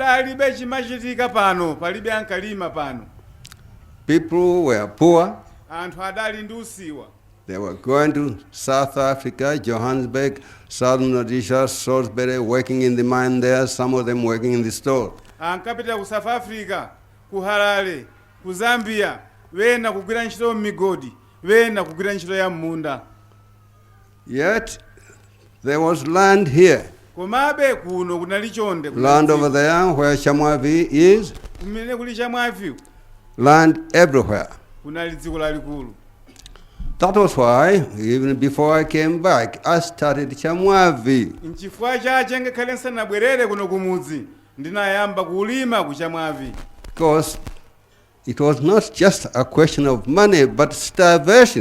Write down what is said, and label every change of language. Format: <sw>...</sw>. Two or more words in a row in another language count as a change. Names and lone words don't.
<en>People were poor. They were going to South Africa, Johannesburg, Southern Rhodesia, Salisbury, working in the mine there, some of them working in the store.</en> <ny>South Africa, Harare, Zambia, wena kugwira ntchito migodi, wena kugwira ntchito ya munda.</ny> <en>Yet there was land here.</en> <ny>Komabe kuno kunali chonde.</ny> <en>Land over there where Chamwavi is.</en> <ny>Kumene kuli Chamwavi.</ny> <en>Land everywhere.</en> <ny>Kunali dziko lalikulu.</ny> <en>That was why, even before I came back, I started Chamwavi. Because it was not just a question of money, but starvation.</en>